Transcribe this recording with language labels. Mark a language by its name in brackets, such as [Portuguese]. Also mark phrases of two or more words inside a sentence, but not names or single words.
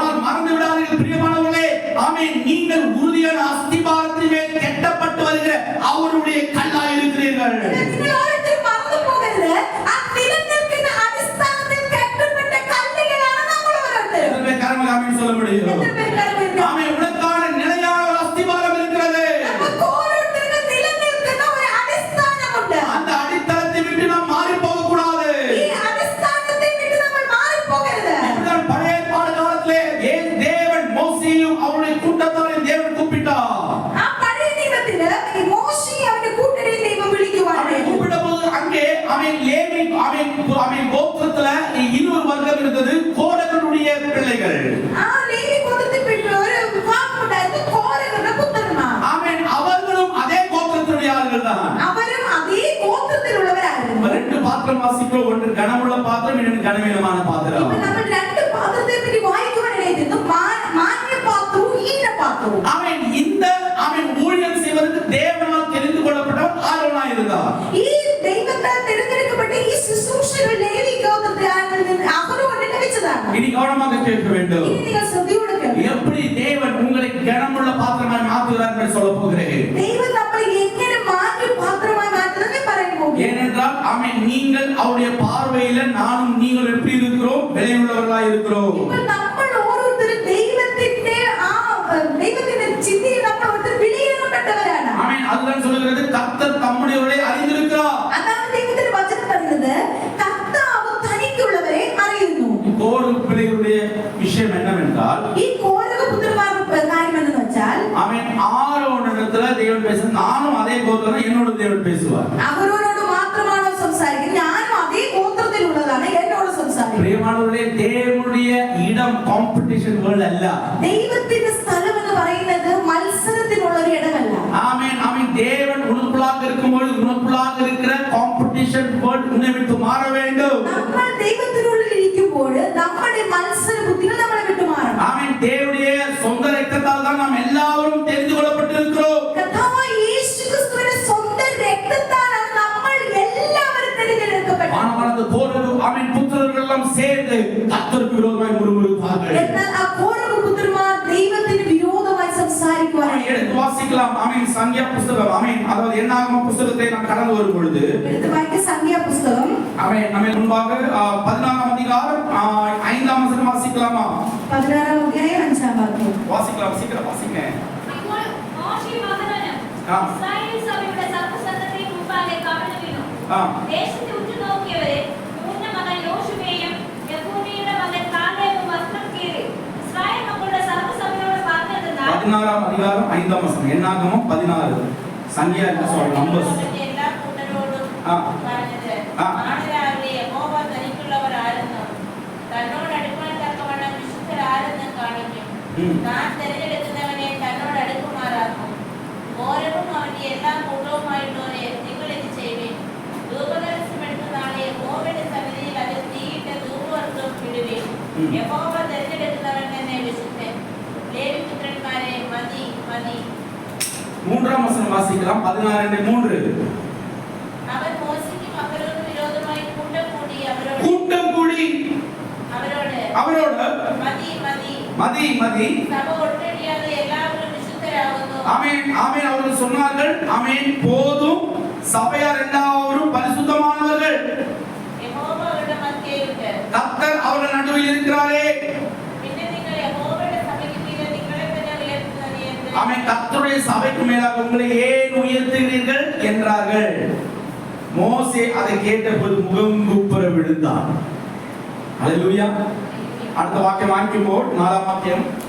[Tamil] ஆனால் மறந்து விடாதீர்கள் பிரியமானவர்களே, ஆமென் நீங்கள் உறுதியான அஸ்திபாரத்தின் மேல் கட்டப்பட்டு வருகிற அவருடைய கல்லாய் இருக்கிறீர்கள். [Malayalam] നിങ്ങൾ ഓരോരുത്തരും മറന്നു പോകരുത്. ആ നിലനിൽക്കുന്ന അടിസ്ഥാനത്തിൽ കെട്ടപ്പെട്ട കല്ലുകളാണ് നമ്മൾ ഓരോരുത്തരും. [Tamil] எத்தனை பேர் கரங்களை ஆமென் சொல்ல முடியும்? [Malayalam] എത്ര പേർ കരുതുന്നു? [Tamil] ஆமென். உனக்கான நிலையான ஒரு அஸ்திபாரம் இருக்கிறது. [Malayalam] നമുക്ക് ഓരോരുത്തർക്കും നിലനിൽക്കുന്ന ഒരു അടിസ്ഥാനമുണ്ട്. [Tamil] அந்த அடித்தளத்தை விட்டு நாம் மாறி போக கூடாது. [Malayalam] ഈ അടിസ്ഥാനത്തെ വിട്ട് നമ്മൾ മാറിപ്പോകരുത്. [Tamil] இப்படிதான் பழைய ஏற்பாடு காலத்திலே ஏன் தேவன் மோசேயும் அவருடைய கூட்டத்தாரையும் தேவன் கூப்பிட்டார். [Malayalam] ആ പഴയ നിയമത്തില് ഈ മോശയെ അവന്റെ കൂട്ടരെയും ദൈവം വിളിക്കുവാണ്. [Tamil] அவனை கூப்பிட்டபோது அங்கே அவன் லேவி அவன் கோத்திரத்துல இன்னொரு வர்க்கம் இருந்தது, கோரகனுடைய பிள்ளைகள். [Malayalam] ആ ലേവി ഗോത്രത്തിൽപ്പെട്ട ഒരു വിഭാഗമുണ്ടായിരുന്നു, കോരഹരുടെ പുത്രന്മാർ. [Tamil] அவன் அவர்களும் அதே கோத்திரத்தினுடைய ஆள்கள் தான். [Malayalam] അവരും അതേ ഗോത്രത്തിലുള്ളവരായിരുന്നു. [Tamil] ரெண்டு பாத்திரம் வாசிக்கிறோம், ஒன்று கனமுள்ள பாத்திரம், இன்னொன்று கனவீனமான பாத்திரம். [Malayalam] ഇപ്പൊ നമ്മൾ രണ്ട് പാത്രത്തെ പറ്റി വായിക്കുവാനിടയായിരുന്നു, മാന്യപാത്രവും ഈനപാത്രവും. [Tamil] அவன் இந்த அவன் ஊழியம் செய்வதற்கு தேவனால் தெரிந்து கொள்ளப்பட்டவன் ஆரோனா இருந்தார். [Malayalam] ഈ ദൈവത്താൽ തിരഞ്ഞെടുക്കപ്പെട്ട ഈ ശുശ്രൂഷകൾ ലേവി ഗോത്രത്തിൽ അഹരോന് ലഭിച്ചതാണ്. [Tamil] இனி கவனமாக கேட்க வேண்டும். [Malayalam] ഇനി നിങ്ങൾ ശ്രദ്ധയോടെ കേൾക്കണം. [Tamil] எப்படி தேவன் உங்களை கனமுள்ள பாத்திரமாய் மாற்றுகிறார் என்று சொல்ல போகிறேன். [Malayalam] ദൈവം നമ്മളെ എങ്ങനെ മാന്യപാത്രമായി മാറ്റുന്നതെന്ന് പറയാൻ പോകുന്നു. [Tamil] ஏனென்றால் ஆமென் நீங்கள் அவருடைய பார்வையில நானும் நீங்கள் எப்படி இருக்கிறோம்? விலையுள்ளவர்களாய் இருக்கிறோம். [Malayalam] ഇപ്പോൾ നമ്മൾ ഓരോരുത്തരും ദൈവത്തിന്റെ ചിന്തയിൽ നമ്മൾ ഓരോരുത്തരും വിലയേറപ്പെട്ടവരാണ്. [Tamil] ஆமென். அதுதான் சொல்கிறது கர்த்தர் தம்முடையவரை அறிந்திருக்கிறார். [Malayalam] അതാണ് ദൈവത്തിന്റെ വചനം പറയുന്നത്, കർത്താവ് തനിക്കുള്ളവരെ അറിയുന്നു. [Tamil] கோரு பிள்ளைகளுடைய விஷயம் என்னவென்றால், [Malayalam] ഈ കോരഹപുത്രന്മാരുടെ കാര്യം എന്തെന്ന് വെച്ചാൽ, [Tamil] ஆமென் ஆரோனிடத்துல தேவன் பேச, நானும் அதே கோத்திரம், என்னோட தேவன் பேசுவார். [Malayalam] അഹരോനോട് മാത്രമാണോ സംസാരിക്കുന്നത്? ഞാനും അതേ ഗോത്രത്തിലുള്ളതാണ്, എന്നോട് സംസാരിക്കുന്നത്. [Tamil] பிரியமானவர்களே, தேவனுடைய இடம் [English] competition world [Tamil] அல்ல. [Malayalam] ദൈവത്തിന്റെ സ്ഥലം എന്ന് പറയുന്നത് മത്സരത്തിനുള്ള ഒരു ഇടമല്ല. [Tamil] ஆமென். ஆமென். தேவன் உனக்குள்ளாக இருக்கும்போது உனக்குள்ளாக இருக்கிற [English] competition world [Tamil] உன்னை விட்டு மாற வேண்டும். [Malayalam] നമ്മൾ ദൈവത്തിനുള്ളിൽ ഇരിക്കുമ്പോൾ നമ്മുടെ മത്സര ബുദ്ധികൾ നമ്മളെ വിട്ടു മാറണം. [Tamil] ஆமென். தேவனுடைய சொந்த ரத்தத்தால் தான் நாம் எல்லாரும் தெரிந்து கொள்ளப்பட்டிருக்கிறோம். [Malayalam] കർത്താവായ യേശു ക്രിസ്തുവിന്റെ സ്വന്തം രക്തത്താലാണ് നമ്മൾ എല്ലാവരും തിരഞ്ഞെടുക്കപ്പെട്ടത്. [Tamil] ஆனாலும் கோரகு ஆமென் புத்திரர்கள் எல்லாம் சேர்ந்து கர்த்தருக்கு விரோதமாய் முறுமுறுத்தார்கள். [Malayalam] എന്നാൽ ആ കോരഹപുത്രന്മാർ ദൈവത്തിന് വിരോധമായി സംസാരിക്കുവാനായി [Tamil] எடுத்து வாசிக்கலாம். ஆமென். சங்கியா புத்தகம், ஆமென். அதாவது என்னாகம புத்தகத்தை நாம் கடந்து வரும் பொழுது [Malayalam] എടുത്ത് വായിക്കുക സംഖ്യാപുസ്തകം [Tamil] ஆமென். நம்ம முன்பாக 14ஆம் அதிகாரம் 5ஆம் வசனம் வாசிக்கலாமா? [Malayalam] 16 അധ്യായം 5 വാക്യം. [Tamil] வாசிக்கலாம், சீக்கிரம் வாசிங்க. [Malayalam] അപ്പോൾ മോശയും അഹരോനും ഇസ്രായേൽ സഭയുടെ സർവ്വസംഘത്തിന് മുമ്പാകെ കടന്നു വീണു. ദേശത്തെ ഉറ്റുനോക്കിയവരെ മൂന്ന് മകൻ യോശുവയും യെഫൂന്നെയുടെ മകൻ കാലേബും വസ്ത്രം കീറി ഇസ്രായേൽ മക്കളുടെ സർവ്വസഭയോട് പറഞ്ഞതെന്നാൽ [Tamil] 16ஆம் அதிகாரம் 5ஆம் வசனம். என்னாகமம் 16. சங்கியா என்ன சொல்ற நம்பர்ஸ்? [Malayalam] എല്ലാ കൂട്ടരോടും തന്നോട് അടുക്കുവാൻ തക്കവണ്ണം വിശുദ്ധർ ആരെന്ന് കാണിക്കും. താൻ തിരഞ്ഞെടുക്കുന്നവനെ തന്നോട് അടുക്കുമാറാക്കും. ഓരവും അവന്റെ എല്ലാ കൂട്ടവുമായിട്ടുള്ളവരെ നിങ്ങൾ ഇത് ചെയ്യുവിൻ. ധൂപകലശം എടുക്കുന്ന നാളെ യഹോവയുടെ സന്നിധിയിൽ അതിൽ തീയിട്ട ധൂപവർഗ്ഗം ഇടുവിൻ. യഹോവ തിരഞ്ഞെടുക്കുന്നവൻ തന്നെ വിശുദ്ധൻ. ലേവിപുത്രന്മാരെ മതി മതി. [Tamil] மூன்றாம் வசனம் வாசிக்கலாம். 16:3. [Malayalam] അവൻ മോശയ്ക്കും അഹരോനും വിരോധമായി കൂട്ടം കൂടി അവരോട് മതി മതി [Tamil] மதி மதி. [Malayalam] സഭ ഒട്ടടിയാതെ എല്ലാവരും വിശുദ്ധരാകുന്നു. [Tamil] ஆமென் ஆமென். அவர்கள் சொன்னார்கள், ஆமென், போதும், சபையார் எல்லாரும் பரிசுத்தமானவர்கள். [Malayalam] യഹോവ അവരുടെ മധ്യേയുണ്ട്. [Tamil] கர்த்தர் அவர்கள் நடுவில் இருக்கிறாரே. [Malayalam] പിന്നെ നിങ്ങൾ യഹോവയുടെ സഭയ്ക്ക് മീതെ നിങ്ങളെ തന്നെ ഉയർത്തുന്നത് എന്ത്? [Tamil] ஆமென். கர்த்தருடைய சபைக்கு மேலாக உங்களை ஏன் உயர்த்துகிறீர்கள் என்றார்கள். மோசே அதை கேட்டபோது முகங்குப்புற விழுந்தான். ஹalleluya. அடுத்த வாக்கியம் வாங்கிக்கும்போது 4ஆம் வாக்கியம்.